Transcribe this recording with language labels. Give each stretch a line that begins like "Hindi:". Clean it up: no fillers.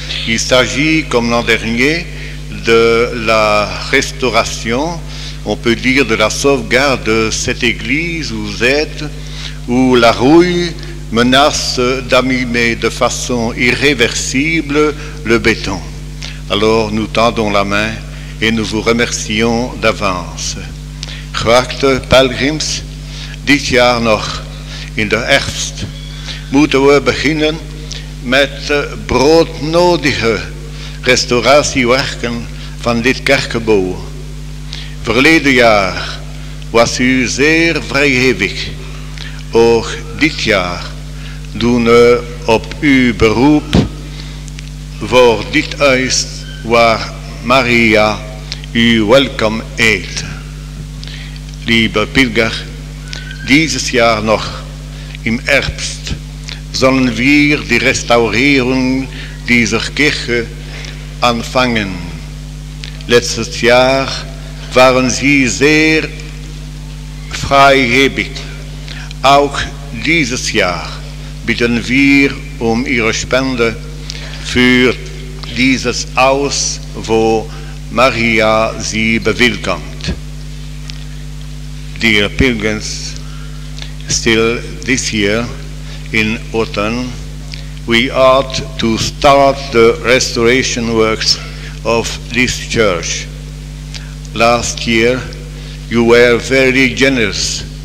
French: Il s'agit, comme l'an dernier, de la restauration, on peut dire de la sauvegarde de cette église où vous êtes, où la rouille menace d'abîmer de façon irréversible le béton. Alors nous tendons la main et nous vous remercions d'avance.
Dutch: Geachte pelgrims, dit jaar nog in de herfst moeten we beginnen met broodnodige restauratiewerken van dit kerkgebouw. Verleden jaar was u zeer vrijgevig. Ook dit jaar doen we op uw beroep voor dit huis waar Maria u welkom heet.
German: Liebe Pilger, dieses Jahr noch im Herbst sollen wir die Restaurierung dieser Kirche anfangen. Letztes Jahr waren Sie sehr freigebig. Auch dieses Jahr bitten wir Ihre Spende für dieses Haus, wo Maria Sie bewillkommt.
English: Dear pilgrims, still this year in autumn, we ought to start the restoration works of this church. Last year, you were very generous.